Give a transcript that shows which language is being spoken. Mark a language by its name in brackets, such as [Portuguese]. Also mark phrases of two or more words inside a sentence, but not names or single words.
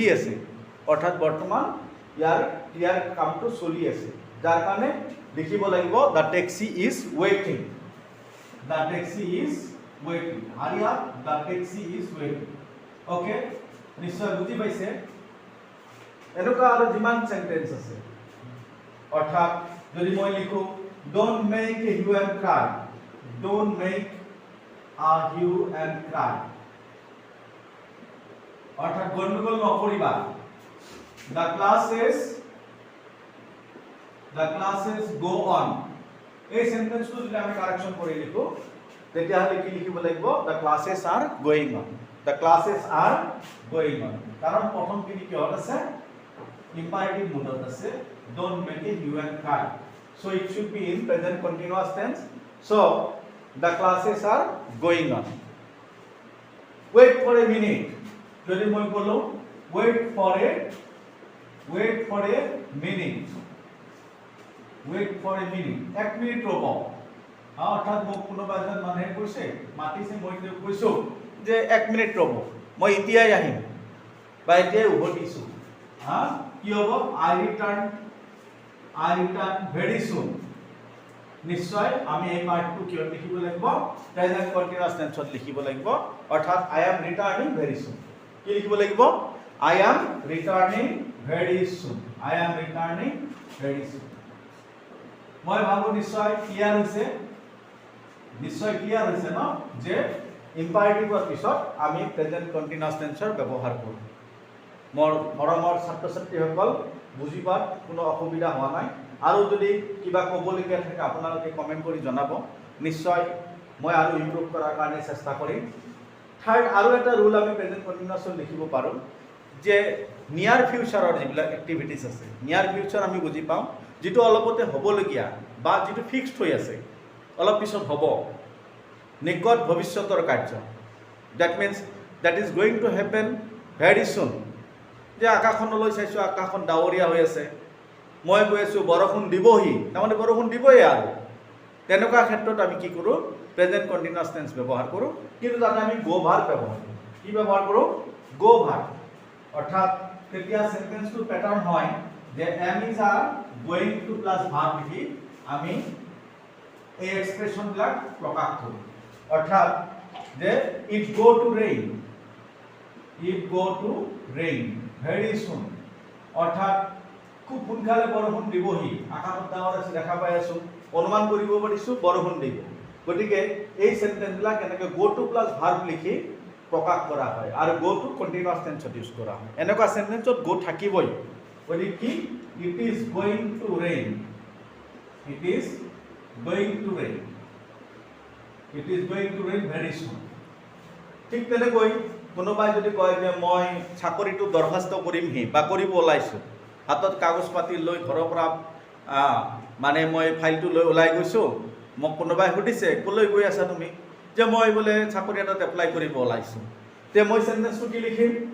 [Assamese] আছে অৰ্থাৎ বৰ্তমান ইয়াৰ কামটো চলি আছে যাৰ কাৰণে লিখিব লাগিব [English] the taxi is waiting the taxi is waiting hurry up the taxi is waiting [Assamese] ওকে নিশ্চয় বুজি পাইছে এনেকুৱা আৰু যিমান সেন্টেন্স আছে অৰ্থাৎ যদি মই লিখো [English] don't make a hue and cry don't make a hue and cry [Assamese] অর্থাৎ গন্ডগোল নকৰিবা [English] the classes go on [Assamese] এই সেন্টেন্সটো যদি আমি কারেকশন কৰি লিখো তেতিয়া হলে কি লিখিব লাগিব [English] the classes are going on the classes are going on [Assamese] কাৰণ প্ৰথম কি কিহত আছে [English] imperative mood আছে don't make a hue and cry so it should be in present continuous tense so the classes are going on wait for a minute [Assamese] যদি মই বলো [English] wait for a [Assamese] minute এক মিনিট ৰব অৰ্থাৎ মোক কোনোবা এজন মানুহে কৈছে মাতিছে মই কৈছো যে এক মিনিট ৰব মই এতিয়াই আহিম বা এতিয়াই উভতিছো কি হ'ব [English] I return very soon [Assamese] নিশ্চয় আমি এই পাৰ্টটো কি লিখিব লাগিব [English] present continuous tense [Assamese] লিখিব লাগিব অৰ্থাৎ [English] I am returning very soon [Assamese] কি লিখিব লাগিব [English] I am returning very soon [Assamese] মই ভাবো নিশ্চয় ক্লিয়াৰ হৈছে ন যে ইম্পাৰেটিভৰ পিছত আমি [English] present continuous tense [Assamese] ব্যৱহাৰ কৰোঁ মোৰ মৰমৰ ছাত্ৰ ছাত্ৰীসকল বুজি পাত কোনো অসুবিধা হোৱা নাই আৰু যদি কিবা ক'বলগীয়া থাকে আপোনালোকে কমেন্ট কৰি জনাব নিশ্চয় মই আৰু ইমপ্ৰুভ কৰাৰ কাৰণে চেষ্টা কৰিম থাৰ্ড আৰু এটা ৰুল আমি প্ৰেজেন্ট কন্টিনিউয়াছত লিখিব পাৰোঁ যে [English] near future [Assamese] যিবিলাক এক্টিভিটিজ আছে [English] near future [Assamese] আমি বুজি পাওঁ যেটো অলপতে হ'বলগীয়া বা যেটো ফিক্সড হৈ আছে অলপ পিছত হ'ব নিকট ভৱিষ্যতৰ কাৰ্য [English] that means that is going to happen very soon [Assamese] যে আকাশখনলৈ চাইছোঁ আকাশখন ডাৱৰীয়া হৈ আছে মই কৈ আছোঁ বৰষুণ দিবহি তাৰমানে বৰষুণ দিবই আৰু তেনেকুৱা ক্ষেত্ৰত আমি কি কৰোঁ [English] present continuous tense [Assamese] ব্যৱহাৰ কৰোঁ কিন্তু তাতে আমি [English] go verb [Assamese] ব্যৱহাৰ কৰোঁ কি ব্যৱহাৰ কৰোঁ [English] go verb [Assamese] অৰ্থাৎ তেতিয়া [English] sentence pattern [Assamese] হয় যে [English] am is are going to plus verb [Assamese] লিখি আমি এই এক্সপ্ৰেছনবিলাক প্ৰকাশ কৰোঁ অৰ্থাৎ যে [English] it go to rain very soon [Assamese] অৰ্থাৎ খুব সোনকালে বৰষুণ দিবহি আকাশত ডাৱৰ আছে দেখা পাই আছো অনুমান কৰিব পাৰিছো বৰষুণ দিব গতিকে এই সেন্টেন্সবিলাক এনেকৈ [English] go to plus verb [Assamese] লিখি প্ৰকাশ কৰা হয় আৰু [English] go to continuous tense [Assamese] ইউজ কৰা হয় এনেকুৱা সেন্টেন্সত go থাকিবই গতিকে কি [English] it is going to rain very soon [Assamese] ঠিক তেনেকৈ কোনোবাই যদি কয় যে মই চাকৰিটো দৰখাস্ত কৰিমহি বা কৰিব ওলাইছোঁ হাতত কাগজ পাতি লৈ ঘৰৰ পৰা মানে মই ফাইলটো লৈ ওলাই গৈছোঁ মোক কোনোবাই সুধিছে ক'লৈ গৈ আছা তুমি যে মই বোলে চাকৰি এটাত এপ্লাই কৰিব ওলাইছোঁ তে মই সেন্টেন্সটো কি লিখিম